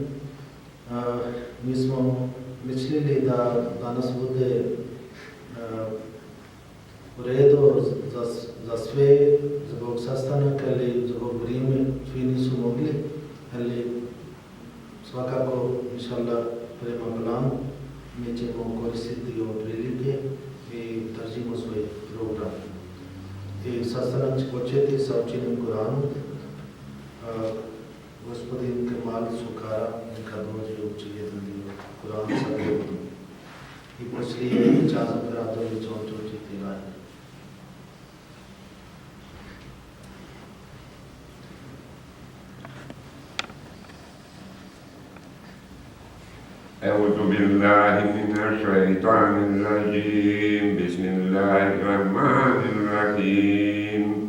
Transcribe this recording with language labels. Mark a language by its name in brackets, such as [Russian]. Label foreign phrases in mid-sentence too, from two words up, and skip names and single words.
[Bosnian] Mi smo mislili da danas bude u redu za sve, zbog sastanaka ili zbog vrijeme, svi nisu mogli, ali svakako, inšallah, prema planu, mi ćemo koristiti ove prilike i držimo svoj program. I sastanak će početi sa učenjem Kur'anu. Gospodin Kemal Sukara neka dođe uči jedan dio Kur'ana sa ljudom. I poslije Čazam Gratović on će učiti radnje. [Arabic] أعوذ بالله من الشيطان الرجيم بسم الله الرحمن الرحيم